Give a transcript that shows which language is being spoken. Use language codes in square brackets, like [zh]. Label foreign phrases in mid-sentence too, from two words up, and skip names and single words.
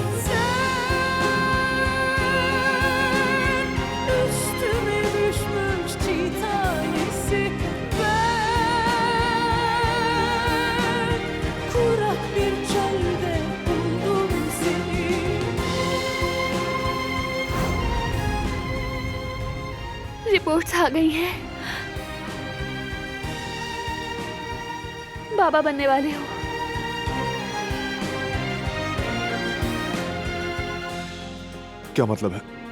[tr] Sen üstüme düşmüş çiğ tanesi, ben kurak bir çölde buldum seni. [hi] रिपोर्ट्स आ गई हैं। बाबा बनने वाले हो। क्या मतलब है?